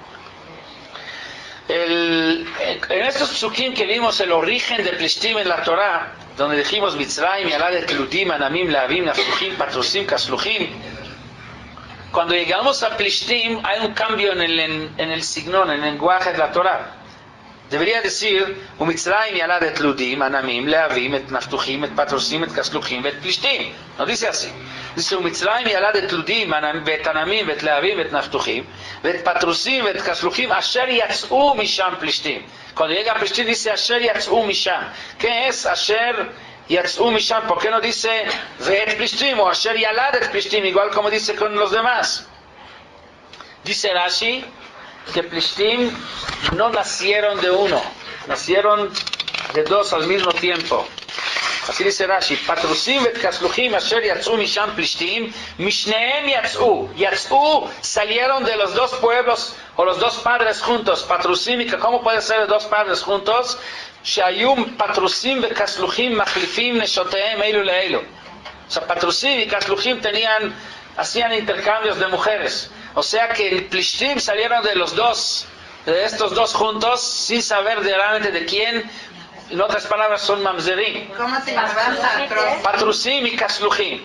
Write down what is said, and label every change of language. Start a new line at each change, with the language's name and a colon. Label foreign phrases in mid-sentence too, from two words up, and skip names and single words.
Spanish: En estos psukim que vimos el origen de Plishtim en la Torah, donde dijimos Mitzrayim, Yaladet, Ludim, Anamim, Leavim, Naftuchim, Patrusim, Kasluchim, cuando llegamos a Plishtim hay un cambio en el signón, en el lenguaje de la Torah. Debería decir
Hebrew: ומצרים ילד לודים, ענמים, להבים, את נפתחים, את פתרסים, את כסלחים, את פלשתים.
Spanish: No dice así. Dice
Hebrew: ומצרים ילד לודים, את ענמים, את להבים, את נפתחים, את פתרסים, את כסלחים, אשר יצאו משם פלשתים.
Spanish: Cuando llega a Plishtim dice
Hebrew: אשר יצאו משם.
Spanish: ¿Qué es
Hebrew: אשר יצאו משם?
Spanish: ¿Por qué no dice Ve'et Plishtim o
Hebrew: אשר ילד פלשתים,
Spanish: igual como dice con los demás? Dice Rashi que Plishtim no nacieron de uno, nacieron de dos al mismo tiempo. Así dice Rashi,
Hebrew: פתרסים את כסלחים אשר יצאו משם פלשתים, משניהם יצאו,
Spanish: salieron de los dos pueblos, o los dos padres juntos, Patrusim, ¿cómo puede ser los dos padres juntos?
Hebrew: שהיו פתרסים את כסלחים מחליפים נשותיהם אלו לאלו.
Spanish: O sea, Patrusim y Kasluchim hacían intercambios de mujeres. O sea que el Plishtim salieron de estos dos juntos, sin saber realmente de quién. En otras palabras, son mamzerim. ¿Cómo se llamaban? Patrusim y Kasluchim.